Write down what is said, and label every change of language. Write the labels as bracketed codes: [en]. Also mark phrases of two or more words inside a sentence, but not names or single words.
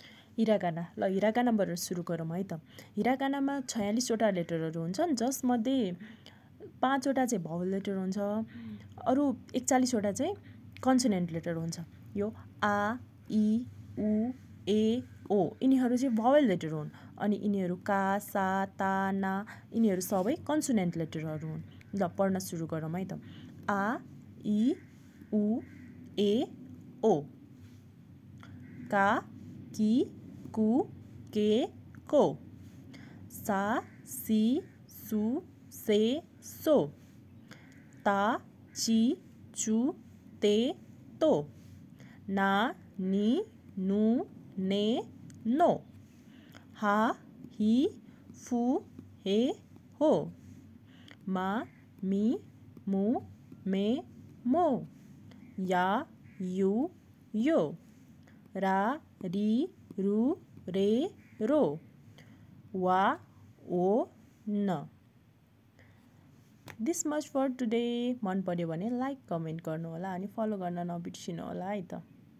[ne] हिरागाना। ल हिरागानाबाट सुरु गरौँ है त। हिरागानामा 46 वटा लेटरहरू हुन्छन्, जसमध्ये 5 वटा चाहिँ [en] vowel letter [ne] हुन्छ, अरू 41 वटा चाहिँ [en] consonant letter [ne] हुन्छ। यो [ja] あ、い、う、え、お [ne] यिनीहरू चाहिँ [en] vowel letter [ne] हुन्, अनि यिनीहरू [ja] か、さ、た、な [ne] यिनीहरू सबै [en] consonant letters [ne] हुन्। ल पढ्न सुरु गरौँ है त। [ja] あ、い、う、え、お. か、き、く、け、こ. さ、し、す、せ、そ. た、ち、つ、て、と. な、に、ぬ、ね、の. は、ひ、ふ、へ、ほ. ま、み、む、め、も. या, ゆ、よ。ら、り、る、れ、ろ. わ、を、ん. [en] This much for today. [ne] मन पर्यो भने [en] like comment [ne] गर्नुहोला अनि फलो गर्न नबिर्सिनु होला है त।